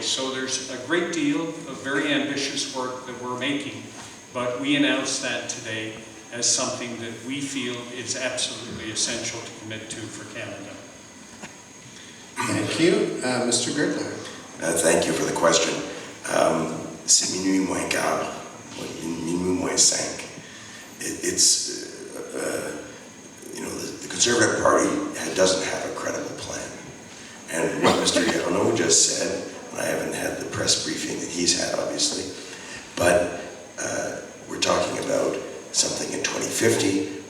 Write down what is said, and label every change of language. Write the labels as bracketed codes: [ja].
[en] So there's a great deal of very ambitious work that we're making, but we announced that today as something that we feel is absolutely essential to commit to for Canada. Thank you. Mr. Gertler. Thank you for the question. [fr] C'est minuit moins quart, minuit moins cinq. [en] It's, you know, the Conservative Party doesn't have a credible plan. And what Mr. Garneau just said and I haven't had the press briefing that he's had, obviously. But we're talking about something in 2050.